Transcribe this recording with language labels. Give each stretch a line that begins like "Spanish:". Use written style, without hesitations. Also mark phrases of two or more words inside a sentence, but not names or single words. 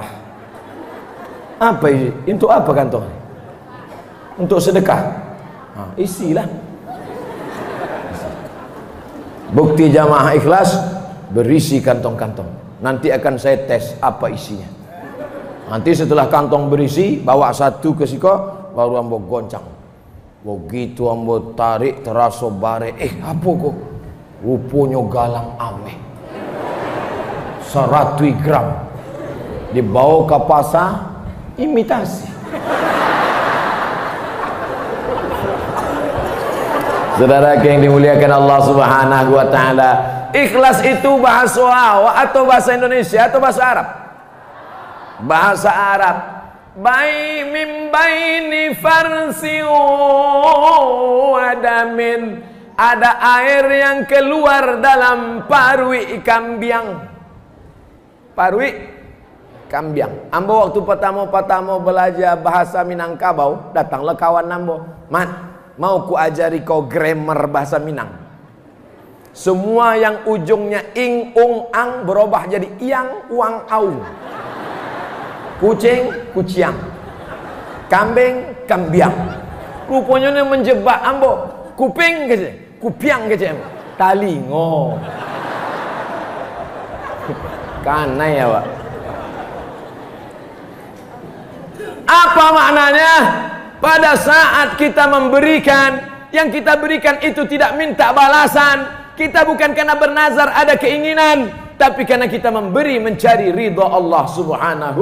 Indonesian: Apa itu? Untuk apa kantong? Untuk sedekah. Nah, isilah. Bukti jamaah ikhlas berisi kantong-kantong. Nanti akan saya tes apa isinya. Nanti setelah kantong berisi,
Minangkabau: bawa 1 ke siko, baru ambo goncang. Begitu ambo tarik terasa bare. Apa kok? Rupanya galang ameh 100 gram.
Indonesian: Dibawa ke pasar, imitasi. Saudara yang dimuliakan Allah
Arabic: سبحانه وتعالى,
Indonesian: ikhlas itu bahasa Arab atau bahasa Indonesia atau bahasa Arab? Bahasa Arab. Bai mim baini farsi wadamin, ada air yang keluar dalam parui kambing.
Minangkabau: Parui Kambiang.
Indonesian: Ambo waktu pertama belajar bahasa Minangkabau, datanglah kawan ambo. Mat, mau ku ajari kau grammar bahasa Minang. Semua yang ujungnya ing, ung, ang berubah jadi iang, uang, aung. Kucing,
Minangkabau: kuciang. Kambing, kambiang.
Indonesian: Rupanya ini menjebak ambo. Kuping kece, kupiang kece.
Minangkabau: Talingo. Kanai ya Pak.
Indonesian: Apa maknanya? Pada saat kita memberikan, yang kita berikan itu tidak minta balasan. Kita bukan karena bernazar ada keinginan, tapi karena kita memberi mencari ridha Allah Subhanahu.